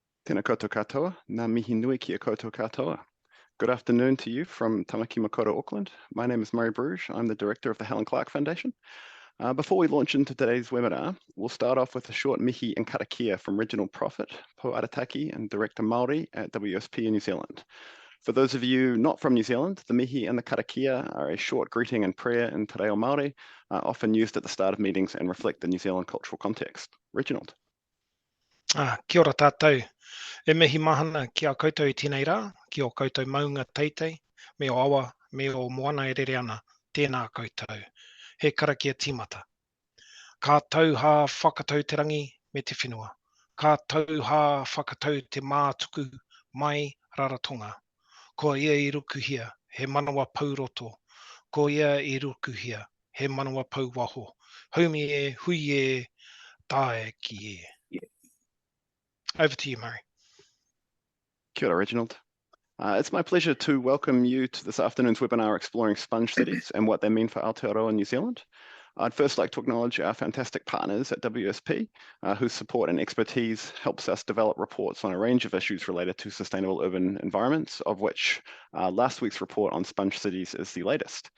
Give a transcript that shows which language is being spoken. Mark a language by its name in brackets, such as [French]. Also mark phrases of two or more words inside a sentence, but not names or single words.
[Māori] Tēnā koutou katoa, ngā mihi nui ki a koutou katoa. [English] Good afternoon to you from Tamaki Makaurau, Auckland. My name is Murray Bruges. I'm the director of the Helen Clark Foundation. Before we launch into today's webinar, we'll start off with a short mihi and karakia from Regional Prophet, Po Arataki, and Director Māori at WSP in New Zealand. For those of you not from New Zealand, the mihi and the karakia are a short greeting and prayer in [Māori] te reo Māori, [English] often used at the start of meetings and reflect the New Zealand cultural context. Reginald. [Māori] Kia ora tātou. E mihi mahana ki a koutou I tēnei rā, ki o koutou maunga teitei, me o awa, me o moana e rere ana, tēnā koutou. He karakia tīmata. Ka tauha whakatau te rangi me te whenua. Ka tauha whakatau te mātuku mai raratonga. Ko ia I rukuhia, he manawa pauroto. Ko ia I rukuhia, he manawa pauwaho. Haumi e, hui e, tae ki e. [English] Over to you, Murray. [Māori] Kia ora, Reginald. [English] It's my pleasure to welcome you to this afternoon's webinar exploring sponge cities and what they mean for Aotearoa New Zealand. I'd first like to acknowledge our fantastic partners at WSP, whose support and expertise helps us develop reports on a range of issues related to sustainable urban environments, of which last week's report on sponge cities is the latest.